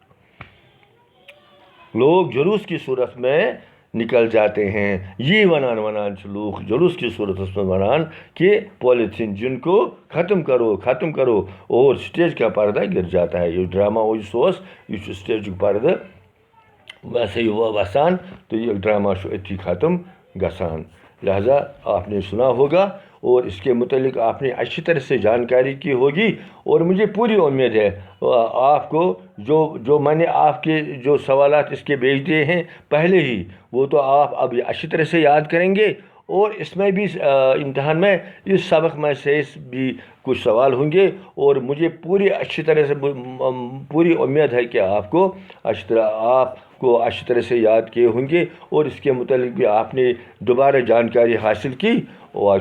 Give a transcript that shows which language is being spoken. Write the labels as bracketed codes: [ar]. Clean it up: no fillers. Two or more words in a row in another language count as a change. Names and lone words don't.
[ur] لوگ جلوس کی صورت میں نکل جاتے ہیں. یہ ونان لوگ جلوس کی صورت میں ونان کہ پالیتھین جن کو ختم کرو ختم کرو, اور سٹیج کا پردہ گر جاتا ہے. یہ ڈرامہ یہ سٹیج کا پردہ ویسے ہی وسان, تو یہ ڈرامہ اتھی ختم گسان. لہذا آپ نے سنا ہوگا, اور اس کے متعلق آپ نے اچھی طرح سے جانکاری کی ہوگی، اور مجھے پوری امید ہے آپ کو جو میں نے آپ کے جو سوالات اس کے بھیج دیے ہیں پہلے ہی، وہ تو آپ اب اچھی طرح سے یاد کریں گے، اور اس میں بھی امتحان میں اس سبق میں سے بھی کچھ سوال ہوں گے، اور مجھے پوری اچھی طرح سے پوری امید ہے کہ آپ کو اچھی طرح سے یاد کیے ہوں گے، اور اس کے متعلق بھی آپ نے دوبارہ جانکاری حاصل کی۔